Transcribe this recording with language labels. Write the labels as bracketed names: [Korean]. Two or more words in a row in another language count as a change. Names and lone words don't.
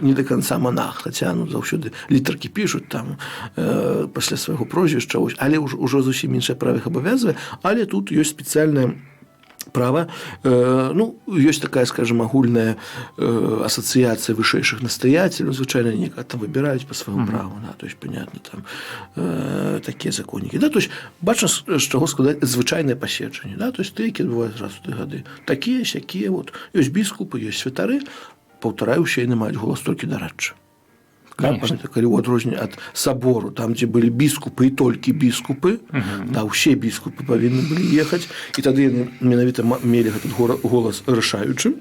[Belarusian] Не да канца монах, хаця заўсёды літаркі пішуць там пасля свайго прозвішча, але ўжо зусім іншае права іх абавязвае, але тут ёсць спецыяльная права, ну, ёсць такая, скажем, агульная асацыяцыя вышэйшых настаяцеляў, звычайна некага там выбіраюць па свайму праву, да, [Russian] то есть, понятно, [Belarusian] там такія законнікі, да, [Russian] то есть, [Belarusian] бачна, з чаго складаць звычайнае паседжанне, да, [Russian] то есть, [Belarusian] які адбываюць раз у 3 гады, такія, сякія, вот, ёсць біскупы, ёсць святары, паўтараю, усе яны маюць голас толькі дарадчы. Калі ў адрозненне ад сабору, там, дзе былі біскупы і толькі біскупы, да, усе біскупы павінны былі ехаць, і тады яны менавіта мелі гэты голас рашаючым.